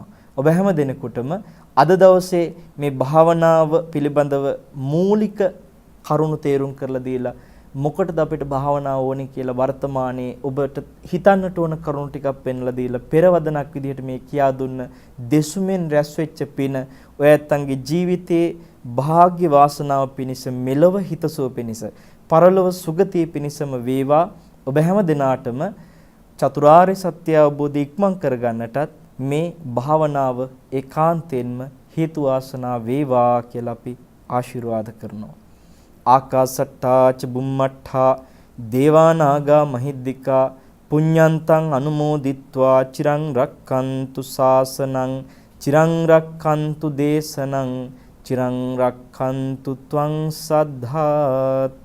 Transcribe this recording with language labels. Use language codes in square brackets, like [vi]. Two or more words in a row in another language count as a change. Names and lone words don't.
[si] ඔබ හැම දිනෙකටම අද දවසේ මේ භාවනාව පිළිබඳව මූලික කරුණු තේරුම් කරලා දීලා මොකටද අපිට භාවනාව ඕනේ කියලා වර්තමානයේ ඔබට හිතන්නට ඕන කරුණු ටිකක් පෙන්ලා දීලා පෙරවදනක් විදිහට මේ කියා දුන්න දෙසුමෙන් රැස් වෙච්ච පින ඔය ඇත්තන්ගේ ජීවිතයේ වාග්ය වාසනාව පිණිස මෙලව හිතසුව පිණිස පරලොව සුගතිය පිණිසම වේවා. ඔබ හැම දිනාටම චතුරාර්ය සත්‍ය අවබෝධය ඉක්මන් කරගන්නටත් මේ භාවනාව ඒකාන්තයෙන්ම හේතු වාසනා වේවා කියලා අපි ආශිර්වාද කරනවා. [pi] ආකාසට්ටා ච බුම්මට්ටා දේවානාගා මහිද්దికා පුඤ්ඤන්තං අනුමෝදිත්වා චිරං රක්칸තු ශාසනං චිරං රක්칸තු දේශනං චිරං රක්칸තු ත්වං සද්ධාති.